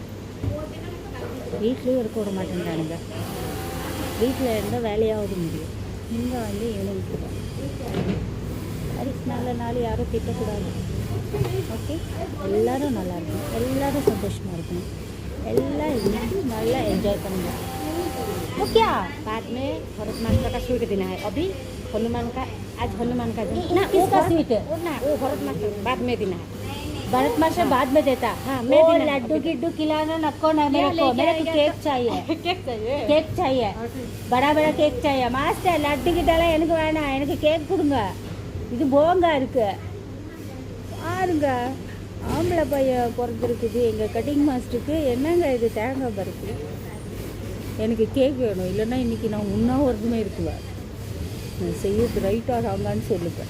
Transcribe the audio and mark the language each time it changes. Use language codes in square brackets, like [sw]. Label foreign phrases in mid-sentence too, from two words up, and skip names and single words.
[ta] வீட்லேயும் இருக்க விட மாட்டேங்கிறானுங்க. வீட்டில் இருந்தால் வேலையாவது முடியும். இங்கே ஈவினிங் தான். சரி, நல்ல நாள் யாரும் திட்டக்கூடாது. ஓகே, எல்லோரும் நல்லா இருக்கணும், எல்லோரும் சந்தோஷமாக இருக்கணும், எல்லாம் நல்லா एंजॉय பண்ணுங்க. [hi] ओके, बाद में भरत माता का स्वीट देना है. अभी हनुमान का, आज हनुमान का दिन ना, किसका स्वीट है ना, वो भरत माता बाद में देना है. भरत माता बाद में देता. हाँ, मैं लड्डू गिड्डू खिलाना नको ना मेरे को केक चाहिए. केक चाहिए, बड़ा बड़ा केक चाहिए. [ta] मास्टर लड्डू கிட்டலாம் எனக்கு வேணாம், எனக்கு கேக் கொடுங்க. இது போங்கா இருக்கு பாருங்க. ஆம்பளை பையன் பிறந்திருக்குது எங்கள் கட்டிங் மாஸ்டருக்கு. என்னங்க இது தேங்காய் பருப்பு? எனக்கு கேக் வேணும், இல்லைன்னா இன்றைக்கி நான் உண்ணாவிரதமே இருக்குவேன். நான் செய்யறது ரைட்டாக ராங்கான்னு சொல்லுவேன்.